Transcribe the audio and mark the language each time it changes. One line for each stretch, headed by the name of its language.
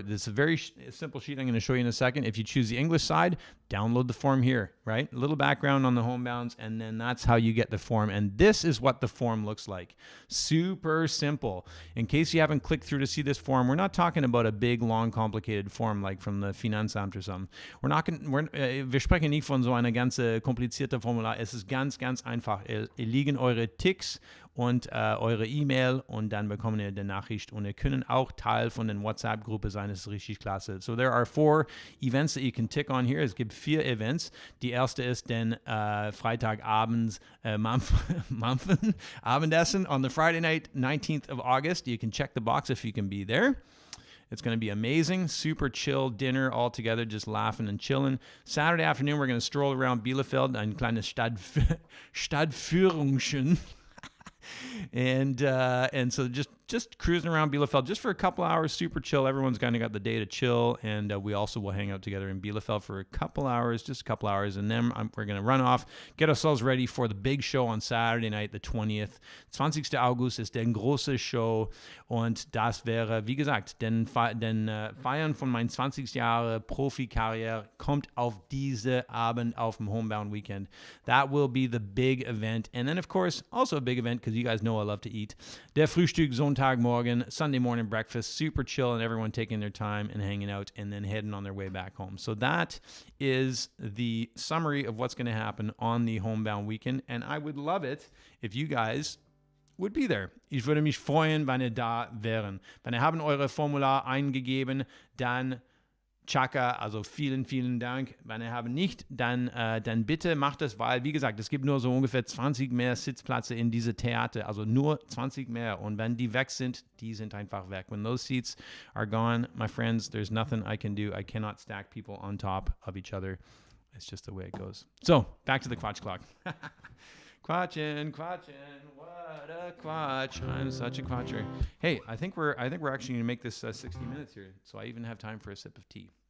English: This is a very simple sheet I'm going to show you in a second. If you choose the English side, download the form here, right? A little background on the Homebounds, and then that's how you get the form. And this is what the form looks like. Super simple. In case you haven't clicked through to see this form, we're not talking about a big, long, complicated form like from the Finanzamt or something.
German: Wir sprechen nicht von so einer ganze komplizierte Formular. Es ist ganz, ganz einfach. Liegen eure Ticks und eure E-Mail und dann bekommen ihr die Nachricht und ihr könnt auch Teil von der WhatsApp-Gruppe sein. Das ist richtig klasse.
English: So there are 4 events that you can tick on here.
German: Es gibt 4 Events. Die erste ist den Freitagabends Abendessen
English: on the Friday night, 19th of August. You can check the box if you can be there. It's going to be amazing. Super chill dinner all together, just laughing and chilling. Saturday afternoon, we're going to stroll around Bielefeld,
German: ein kleines Stadtführungchen.
English: And so just just cruising around Bielefeld just for a couple hours, super chill. Everyone's kind of got the day to chill, and we also will hang out together in Bielefeld for a couple hours, and then we're going to run off, get ourselves ready for the big show on Saturday night, the 20th.
German: 20. August ist der große Show, und das wäre, wie gesagt, denn Feiern von meinen 20 Jahre Profikarriere kommt auf diese Abend auf dem Homebound Weekend.
English: That will be the big event, and then of course also a big event because you guys know I love to eat.
German: Der Frühstück Sonntagmorgen,
English: Sunday morning breakfast, super chill, and everyone taking their time and hanging out and then heading on their way back home. So that is the summary of what's going to happen on the Homebound Weekend, and I would love it if you guys would be there.
German: Ich würde mich freuen, wenn ihr da wären. Wenn ihr haben eure Formular eingegeben, dann Chaka, also vielen, vielen Dank. Wenn ihr haben nicht, dann bitte macht das, weil, wie gesagt, es gibt nur so ungefähr 20 mehr Sitzplätze in diese Theater, also nur 20 mehr. Und wenn die weg sind, die sind einfach weg.
English: When those seats are gone, my friends, there's nothing I can do. I cannot stack people on top of each other. It's just the way it goes. So, back to the Quatsch Clock. Quatschen, what a quatsch. I'm such a quatcher. Hey, I think we're actually going to make this 60 minutes here, so I even have time for a sip of tea.